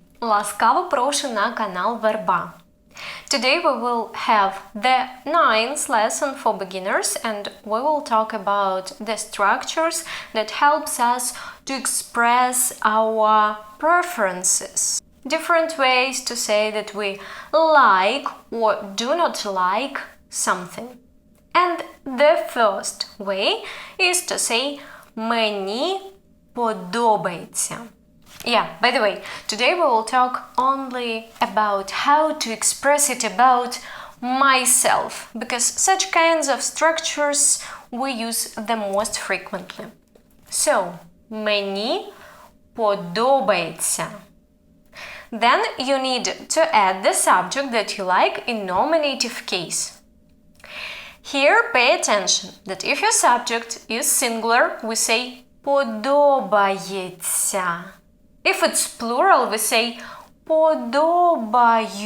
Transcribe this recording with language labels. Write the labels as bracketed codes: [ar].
[uk] Ласкаво прошу на канал VERBA. [en] Today we will have the 9th lesson for beginners and we will talk about the structures that helps us to express our preferences. Different ways to say that we like or do not like something. And the first way is to say [uk] мені подобається. [en] Yeah, by the way, today we will talk only about how to express it about myself, because such kinds of structures we use the most frequently. So, [uk] мені подобається. [en] Then you need to add the subject that you like in nominative case. Here, pay attention that if your subject is singular, we say подобається. If it's plural, we say подобаються.